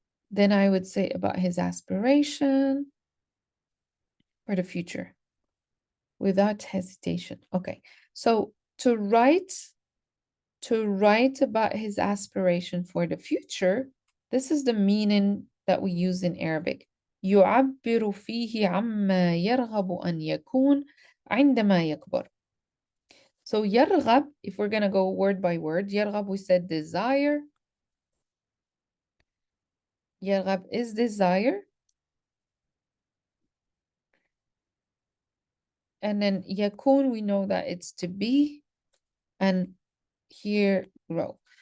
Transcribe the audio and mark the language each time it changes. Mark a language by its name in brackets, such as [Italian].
[English] Then I would say about his aspiration for the future without hesitation. Okay, so to write about his aspiration for the future, this is the meaning that we use in Arabic. [Arabic] يعبر فيه عما يرغب أن يكون عندما يكبر. [English] So يرغب, if we're gonna go word by word, يرغب, we said desire. يرغب is desire. And then يكون, we know that it's to be, and here grow.